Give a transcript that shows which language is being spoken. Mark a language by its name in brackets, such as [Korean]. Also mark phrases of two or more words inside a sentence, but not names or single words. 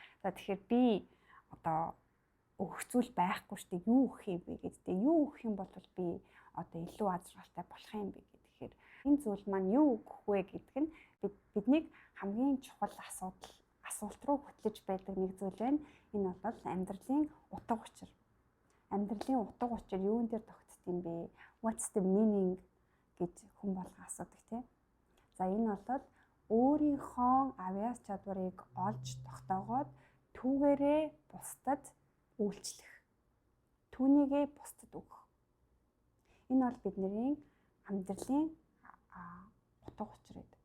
[Mongolian] За тэгэхээр би одоо өгөх зүйл байхгүй штэ юу өгөх юм бэ гэдэгтэй юу өгөх юм бол би одоо илүү аз жаргалтай болох юм бэ гэхээр энэ зүйл маань юу өгөх вэ гэдэг нь биднийг хамгийн чухал асуулт руу хөтлөж байдаг нэг зүйл байна. Энэ бол амьдралын утга учир. Амьдралын утга учир юун дээр тогтд юм бэ? [English] What's the meaning [Mongolian] гэж хүн болго асуудаг тийм. За энэ бол өөрийнхөө авьяас чадварыг олж тогтоогоод түүгээрээ бусдад үйлчлэх. Түүнийгээ бусдад өгөх. Энэ бол бидний амьдралын утга учир гэдэг.